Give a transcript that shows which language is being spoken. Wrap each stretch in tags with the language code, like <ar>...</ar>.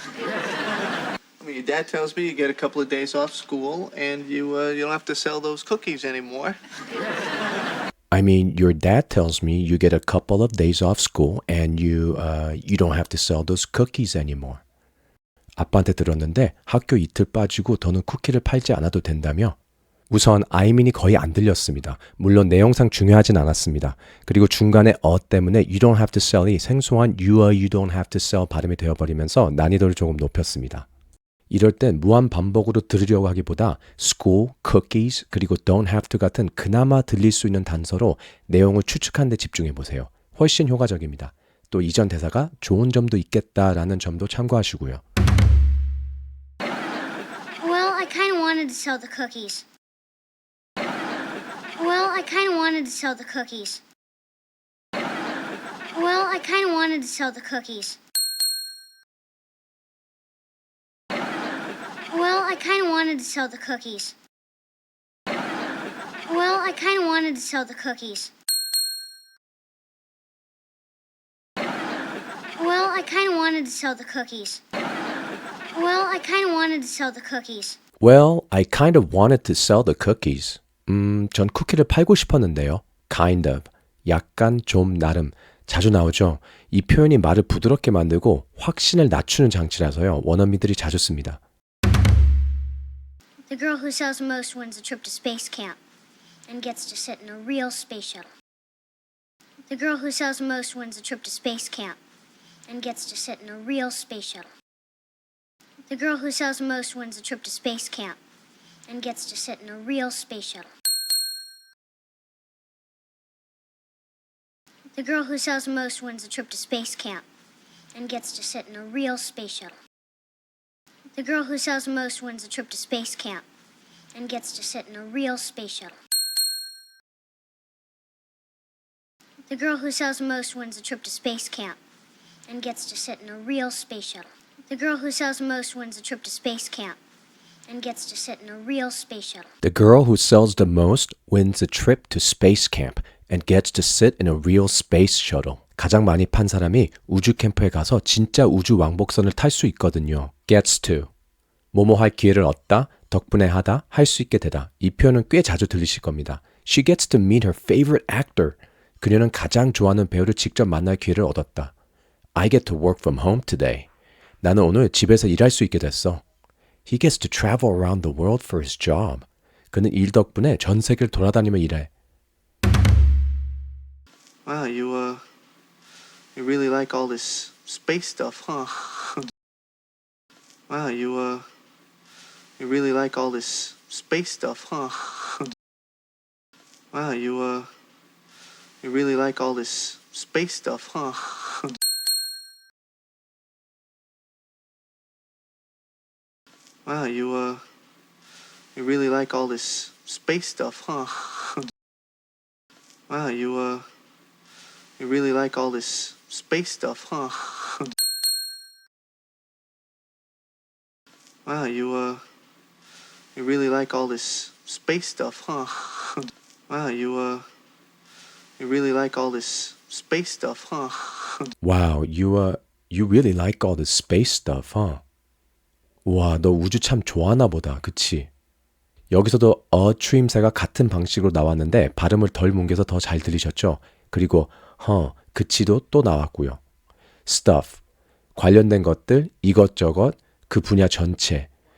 <en>I mean, your dad tells me you get a couple of days off school and you don't have to sell those cookies anymore. I mean, your dad tells me you get a couple of days off school and you don't have to sell those cookies anymore.</en> <ko>아빠한테 들었는데 학교 이틀 빠지고 더는 쿠키를 팔지 않아도 된다며? 우선 아이민이 거의 안 들렸습니다. 물론 내용상 중요하진 않았습니다. 그리고 중간에 때문에</ko> <en>you don't have to sell</en> <ko>이 생소한 you don't have to sell 발음이 되어버리면서 난이도를 조금 높였습니다. 이럴 땐 무한 반복으로 들으려고 하기보다 school, cookies, 그리고</ko> <en>don't have to</en> <ko>같은 그나마 들릴 수 있는 단서로 내용을 추측하는 데 집중해 보세요. 훨씬 효과적입니다. 또 이전 대사가 좋은 점도 있겠다라는 점도 참고하시고요.</ko> <en>Well, I kind of wanted to sell the cookies. Well, I kind of wanted to sell the cookies. Well, I kind of wanted to sell the cookies. Well, I kind of wanted to sell the cookies. Well, I kind of wanted to sell the cookies. Well, I kind of wanted to sell the cookies. Well, I kind of wanted to sell the cookies. Well, I kind of wanted to sell the cookies.</en> <ko>전 쿠키를 팔고 싶었는데요. kind of, 약간, 좀, 나름. 자주 나오죠. 이 표현이 말을 부드럽게 만들고 확신을 낮추는 장치라서요. 원어민들이 자주 씁니다.</ko> <en>The girl who sells the most wins a trip to space camp and gets to sit in a real space shuttle. The girl who sells the most wins a trip to space camp and gets to sit in a real space shuttle. The girl who sells the most wins a trip to space camp and gets to sit in a real space shuttle. The girl who sells the most wins a trip to space camp and gets to sit in a real space shuttle. The girl who sells the most wins a trip to space camp and gets to sit in a real space shuttle. The girl who sells the most wins a trip to space camp and gets to sit in a real space shuttle. The girl who sells the most wins a trip to space camp and gets to sit in a real space shuttle. The girl who sells the most wins a trip to space camp and gets to sit in a real space shuttle.</en> <ko>가장 많이 판 사람이 우주 캠프에 가서 진짜 우주 왕복선을 탈 수 있거든요.</ko> <en>gets to.</en> <ko>뭐뭐 할 기회를 얻다, 덕분에 하다, 할 수 있게 되다. 이 표현은 꽤 자주 들리실 겁니다.</ko> <en>She gets to meet her favorite actor.</en> <ko>그녀는 가장 좋아하는 배우를 직접 만날 기회를 얻었다.</ko> <en>I get to work from home today.</en> <ko>나는 오늘 집에서 일할 수 있게 됐어.</ko> <en>He gets to travel around the world for his job.</en> <ko>그는 일 덕분에 전 세계를 돌아다니며 일해.</ko> <en>Wow, you really like all this space stuff, huh? Wow, you really like all this space stuff, huh? Wow, you really like all this space stuff, huh? Wow, you really like all this space stuff, huh? Wow, you really like all this space stuff, huh? Wow, you really like all this space stuff, huh? Wow, you really like all this space stuff, huh? Wow, you really like all the space stuff, huh?</en> <ko>와, 너 우주 참 좋아하나 보다. 그치? 여기서도 추임새가 같은 방식으로 나왔는데 발음을 덜 뭉개서 더 잘 들리셨죠? 그리고 그치도 또 나왔고요. stuff, 관련된 것들, 이것저것, 그 분야 전체.</ko>